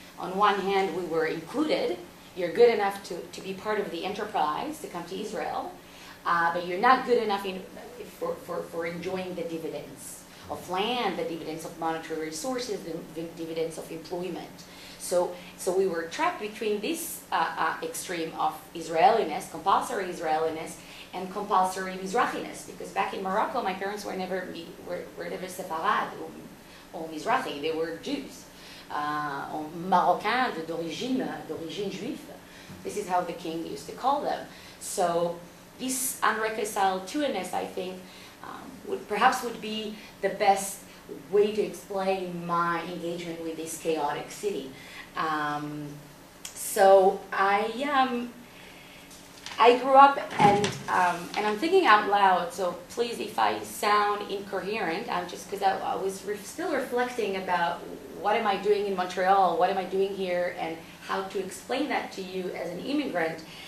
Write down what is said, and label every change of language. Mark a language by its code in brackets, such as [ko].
[en] On one hand, we were included. You're good enough to be part of the enterprise, to come to Israel, but you're not good enough for enjoying the dividends of land, the dividends of monetary resources, the dividends of employment. So we were trapped between this extreme of Israeliness, compulsory Israeliness, and compulsory Mizrahiness, because back in Morocco, my parents were never Sepharad or Mizrahi, they were Jews. [fr] Marocains d'origine juive. [en] This is how the king used to call them. So this unreconciled two-ness, I think, perhaps would be the best way to explain my engagement with this chaotic city. So I grew up, and I'm thinking out loud, so please, if I sound incoherent, I'm just, because I was still reflecting about what am I doing in Montreal, what am I doing here, and how to explain that to you as an immigrant.